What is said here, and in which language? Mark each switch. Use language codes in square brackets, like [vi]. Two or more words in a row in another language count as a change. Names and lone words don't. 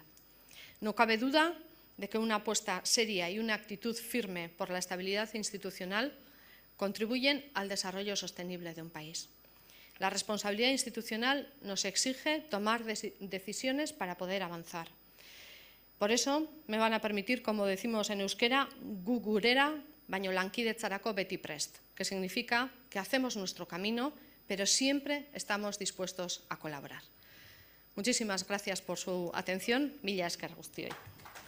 [es] No cabe duda de que una apuesta seria y una actitud firme por la estabilidad institucional contribuyen al desarrollo sostenible de un país. La responsabilidad institucional nos exige tomar decisiones para poder avanzar. Por eso me van a permitir, como decimos en euskera, [eu] gu gurera, baino lankidetzarako beti prest, [es] que significa que hacemos nuestro camino, pero siempre estamos dispuestos a colaborar. Muchísimas gracias por su atención. [eu] Mila esker guztioi.